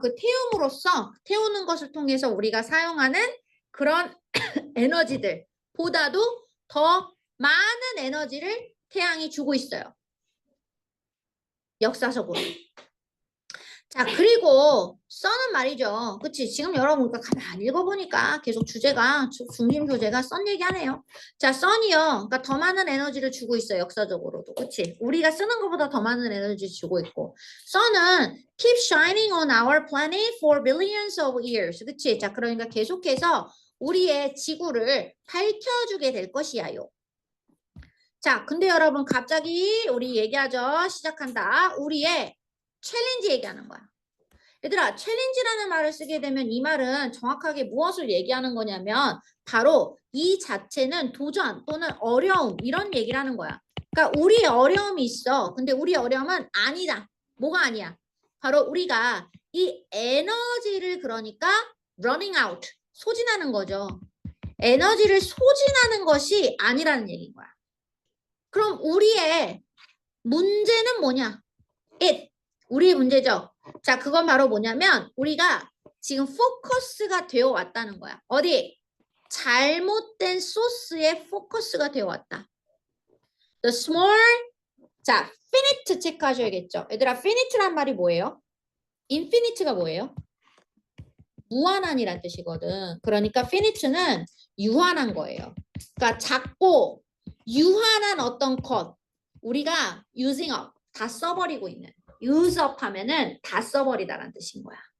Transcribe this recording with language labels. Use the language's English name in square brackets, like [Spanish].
[Korean] 그 태움으로써 태우는 것을 통해서 우리가 사용하는 그런 에너지들 보다도 더 많은 에너지를 태양이 주고 있어요. 역사적으로. 자, 그리고 써는 말이죠. 그치? 지금 여러분 가만히 읽어보니까 계속 주제가 중심 소재가 썬 얘기하네요. 자, 썬이요. 그러니까 더 많은 에너지를 주고 있어요. 역사적으로도. 그치? 우리가 쓰는 것보다 더 많은 에너지를 주고 있고. [English] 썬은 keep shining on our planet for billions of years. [Korean] 그치? 자, 그러니까 계속해서 우리의 지구를 밝혀주게 될 것이야요. 자, 근데 여러분 갑자기 우리 얘기하죠. 시작한다. 우리의 챌린지 얘기하는 거야. 얘들아, 챌린지라는 말을 쓰게 되면 이 말은 정확하게 무엇을 얘기하는 거냐면 바로 이 자체는 도전 또는 어려움 이런 얘기를 하는 거야. 그러니까 우리의 어려움이 있어. 근데 우리 어려움은 아니다. 뭐가 아니야? 바로 우리가 이 에너지를 그러니까 [English] running out, [Korean] 소진하는 거죠. 에너지를 소진하는 것이 아니라는 얘기인 거야. 그럼 우리의 문제는 뭐냐? it. 우리의 문제죠. 자, 그건 바로 뭐냐면 우리가 지금 포커스가 되어 왔다는 거야. 어디? 잘못된 소스에 포커스가 되어 왔다. [English] The small 자, finite [Korean] 체크하셔야겠죠. 얘들아, finite란 말이 뭐예요? infinite가 뭐예요? 무한한이란 뜻이거든. 그러니까 finite는 유한한 거예요. 그러니까 작고 유한한 어떤 것 우리가 [English] using up [Korean] 다 써버리고 있는 [English] use up [Korean] 하면은 다 써버리다라는 뜻인 거야.